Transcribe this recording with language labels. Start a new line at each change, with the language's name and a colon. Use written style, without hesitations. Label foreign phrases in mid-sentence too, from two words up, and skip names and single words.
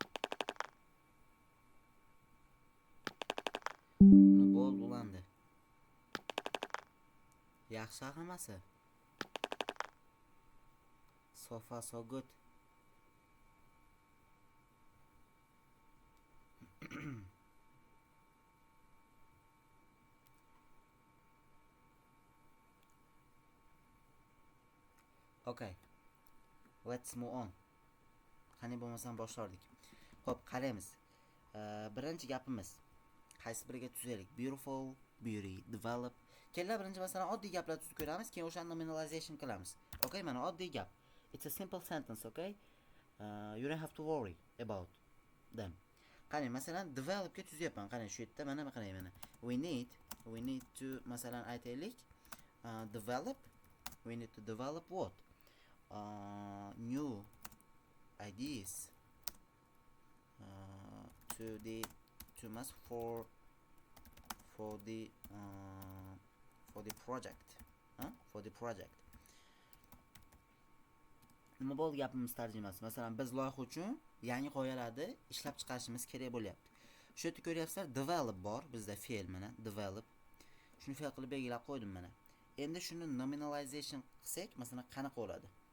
Uzbek: Nu bol bulandi. Yaxshi hammasi.
English: So far so good. Okay. Let's move on.
Uzbek: Qani bo'lmasam boshlardik. Xo'p, qaraymiz. Birinchi gapimiz. Qaysi biriga tuzaylik?
English: Beautiful, beauty, develop.
Uzbek: Kellar birinchi masalan oddiy gaplar tuzib ko'ramiz, keyin o'shani nominalization qilamiz. Okay, mana oddiy gap.
English: It's a simple sentence, okay? You don't have to worry about them.
Uzbek: Qani masalan develop ga tuzyapman. Qani shu yerda mana qarang mana.
English: We need to
Uzbek: masalan aytaylik,
English: we need to develop what? New ideas for the project. For the project.
Uzbek: Nima bo'ldi gapimiz tarjimasi? Masalan, biz loyiha uchun yangi g'oyalarni ishlab chiqarishimiz kerak bo'lyapti. Shu yerda ko'ryapsizlar, develop bor, bizda fe'l mana, develop. Shuni fe'l qilib belgilab qo'ydim mana. Endi shuni nominalization qilsak, masalan, qanaqa bo'ladi?